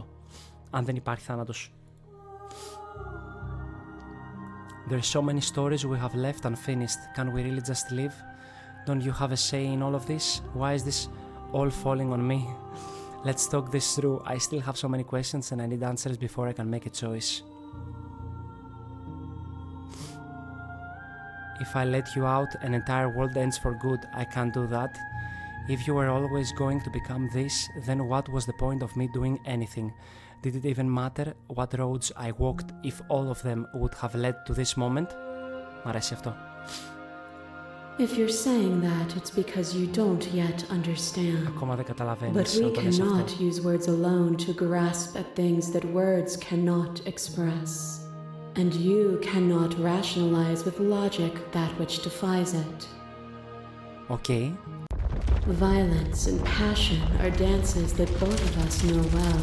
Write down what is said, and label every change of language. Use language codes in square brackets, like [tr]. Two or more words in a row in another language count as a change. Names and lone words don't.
[el] Αν δεν υπάρχει θάνατος. [en] There are so many stories we have left unfinished. Can we really just live? Don't you have a say in all of this? Why is this all falling on me? Let's talk this through. I still have so many questions and I need answers before I can make a choice. If I let you out, an entire world ends for good. I can't do that. If you were always going to become this, then what was the point of me doing anything? Did it even matter what roads I walked if all of them would have led to this moment? [el] Μ' αρέσει αυτό. [en] If you're saying that, it's because you don't yet understand. [el] Ακόμα δεν καταλαβαίνεις. [en] But we cannot use words alone to grasp at things that words cannot express. And you cannot rationalize with logic that which defies it. Okay. Violence and passion are dances that both of us know well.